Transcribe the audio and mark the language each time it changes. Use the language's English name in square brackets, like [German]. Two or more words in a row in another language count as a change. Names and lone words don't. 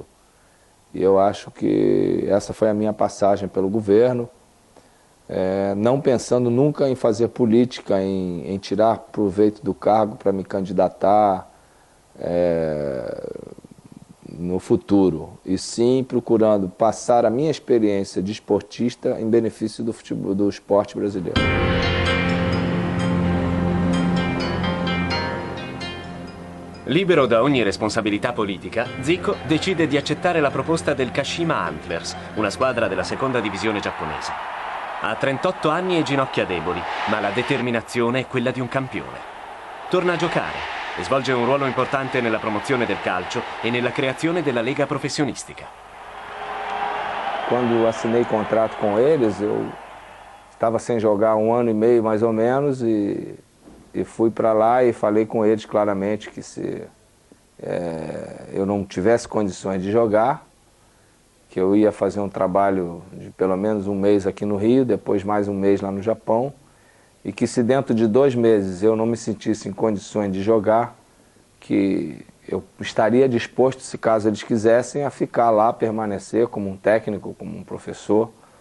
[Portuguese] E eu acho que essa foi a minha passagem pelo governo, não pensando nunca em fazer política, em tirar proveito do cargo para me candidatar no futuro, e sim procurando passar a minha experiência de esportista em benefício do esporte brasileiro. [Italian] Libero da ogni responsabilità politica, Zico decide di accettare la proposta del Kashima Antlers, una squadra della seconda divisione giapponese. Ha 38 anni e ginocchia deboli, ma la determinazione è quella di un campione. Torna a giocare e svolge un ruolo importante nella promozione del calcio e nella creazione della lega professionistica. [Portuguese] Quando assinei contrato com eles, eu estava sem jogar 1 ano e meio mais ou menos e fui para lá e falei com eles claramente que se eu não tivesse condições de jogar, que eu ia fazer um trabalho de pelo menos 1 mês aqui no Rio, depois mais 1 mês lá no Japão, e que se dentro de 2 meses eu não me sentisse em condições de jogar, que eu estaria disposto, se caso eles quisessem, a ficar lá, permanecer como um técnico, como um professor.